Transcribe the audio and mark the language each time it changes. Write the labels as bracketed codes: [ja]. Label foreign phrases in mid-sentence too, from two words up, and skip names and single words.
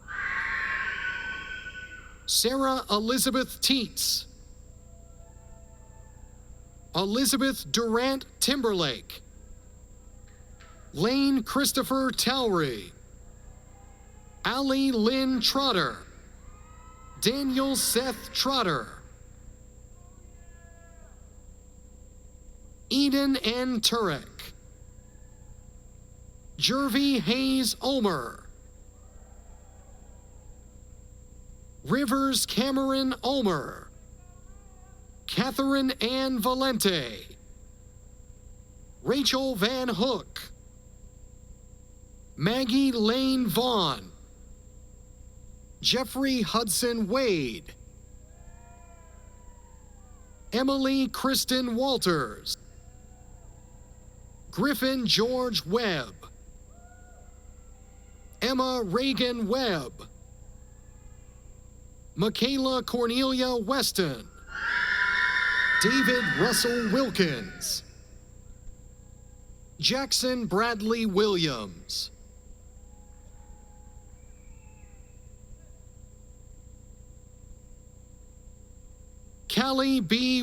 [en] Sarah Elizabeth Teets, Elizabeth Durant Timberlake, Lane Christopher Towery, Allie Lynn Trotter, Daniel Seth Trotter, Eden N. Turek, Jervy Hayes Ulmer, Rivers Cameron Ulmer, Catherine Ann Valente, Rachel Van Hook, Maggie Lane Vaughn, Jeffrey Hudson Wade, Emily Kristen Walters, Griffin George Webb, Emma Reagan Webb, Michaela Cornelia Weston, David Russell Wilkins, Jackson Bradley Williams, Callie B.